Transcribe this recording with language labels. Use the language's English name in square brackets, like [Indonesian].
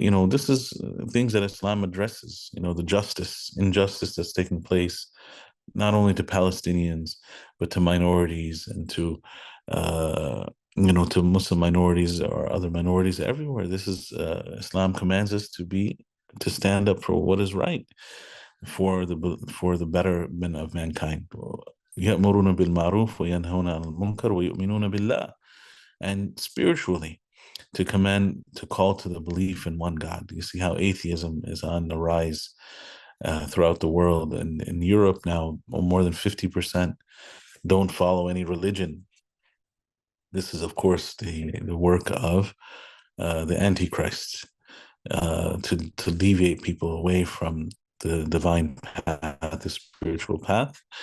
[English] This is things that Islam addresses, the injustice that's taking place, not only to Palestinians, but to minorities and to Muslim minorities or other minorities everywhere. This is Islam commands us to stand up for what is right, for the betterment of mankind. [Arabic] يأمرون بالمعروف وينهون عن المنكر ويؤمنون بالله. [English] And spiritually, to call to the belief in one God. You see how atheism is on the rise throughout the world. And in Europe now, more than 50% don't follow any religion. This is, of course, the work of the Antichrist to deviate people away from the divine path, the spiritual path.